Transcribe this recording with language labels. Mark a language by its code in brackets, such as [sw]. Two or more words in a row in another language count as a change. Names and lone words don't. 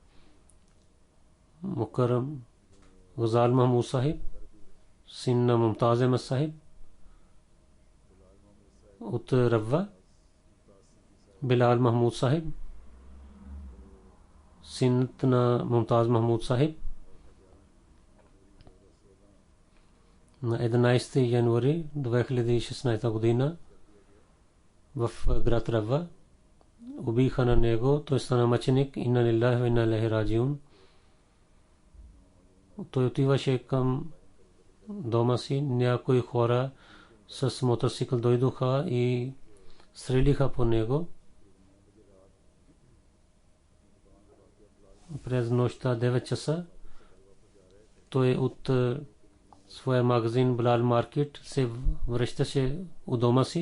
[bg] Мукаррам Гузал Махмуд Сахиб, син на Мумтаз Ахмад Сахиб от Равва, Билал Махмуд Сахиб, син на Мумтаз Махмуд Сахиб, на 11 януари 2016 година в град Равва убиха на него, той стана мъченик. [ar] إنا لله وإنا إليه راجعون. [bg] Той отиваше към дома си, някои хора с мотоцикъл дойдоха и стрелиха по него. През нощта 9 часа той от своя магазин Билал Маркет се връщаше у дома си.